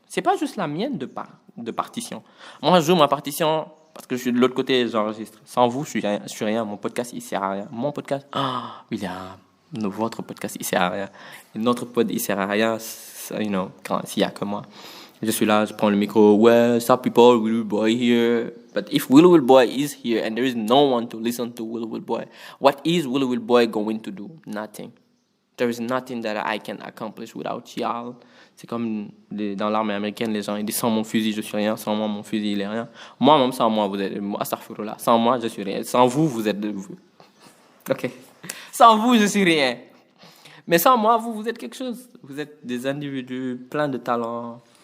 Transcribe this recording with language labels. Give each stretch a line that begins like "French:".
French: C'est pas juste la mienne de partition. Moi, je joue ma partition parce que je suis de l'autre côté, j'enregistre. Sans vous, je suis rien. Mon podcast, il sert à rien. Mon podcast, votre podcast, il sert à rien. Et notre pod, il sert à rien, s'il y a que moi. Je suis là, je prends le micro.
English: Well, some people, Will Boy here. But if Will Boy is here and there is no one to listen to Will Boy, what is Will Boy going to do? Nothing. There is nothing that I can accomplish without y'all.
French: C'est comme dans l'armée américaine, les gens ils disent sans mon fusil, je suis rien. Sans moi, mon fusil, il est rien. Moi, même sans moi, vous êtes. Astaghfirullah. Sans moi, je suis rien. Sans vous, vous êtes. Ok. Sans vous, je suis rien. Mais sans moi, vous êtes quelque chose. Vous êtes des individus pleins de talents.